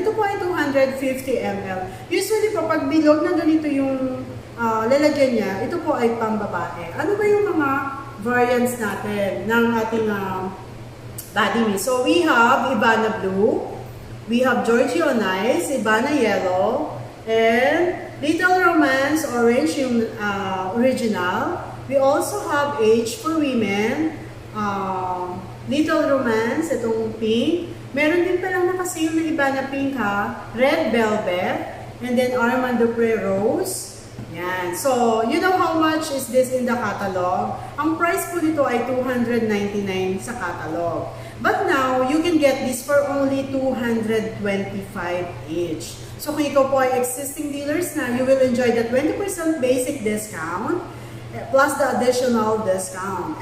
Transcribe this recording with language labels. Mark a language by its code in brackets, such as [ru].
[tl] Ito po ay 250 ml. Usually po, pag bilog na ganito yung lalagyan niya, ito po ay pambabae. Ano ba yung mga variants natin ng ating body mist? [en] So, we have Ivana Blue, we have Giorgio Nice, Ivana Yellow, and Little Romance Orange, [tl] yung original. [en] We also have H for women, Little Romance, [tl] itong pink. Meron din palang nakasale na iba na pink ha, Red Velvet, and then Armand Dupré Rose. Yan. [en] So, you know how much is this in the catalog? [tl] Ang price po nito ay 299 sa catalog. [en] But now, you can get this for only 225 each. So, [tl] kung ikaw po ay [en] existing dealers na, you will enjoy the 20% basic discount plus the additional discount.